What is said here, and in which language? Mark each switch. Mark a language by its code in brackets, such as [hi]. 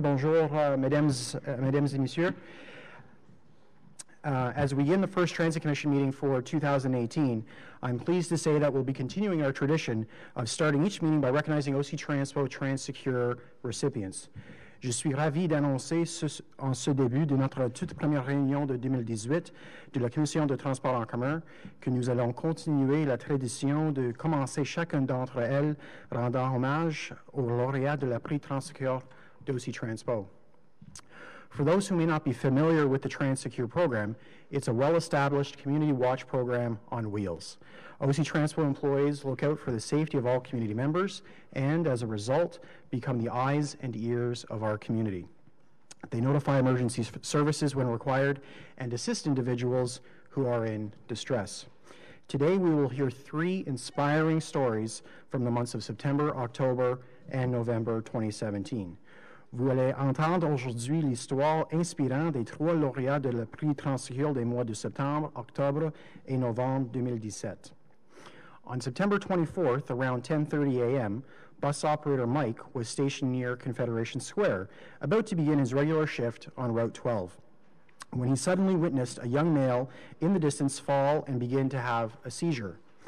[fr] Bonjour, mesdames et messieurs. [en] As we begin the first Transit Commission meeting for 2018, I'm pleased to say that we'll be continuing our tradition of starting each meeting by recognizing OC Transpo TransSecure recipients. [fr] Je suis ravi d'annoncer en ce début de notre toute première réunion de 2018 de la Commission de transport en commun que nous allons continuer la tradition de commencer chacune d'entre elles rendant hommage aux lauréats de la prix TransSecure d'OC Transpo. [en] For those who may not be familiar with the TransSecure program, it's a well-established community watch program on wheels. OC Transpo employees look out for the safety of all community members and, as a result, become the eyes and ears of our community. They notify emergency services when required and assist individuals who are in distress. Today, we will hear 3 inspiring stories from the months of September, October, and November 2017. [fr] Vous allez entendre aujourd'hui l'histoire inspirante des 3 lauréats de la prix TransSecure des mois de septembre, octobre et novembre 2017. [en] On September 24th, around 10:30 a.m., bus operator Mike was stationed near Confederation Square, about to begin his regular shift on Route 12, when he suddenly witnessed a young male in the distance fall and begin to have a seizure.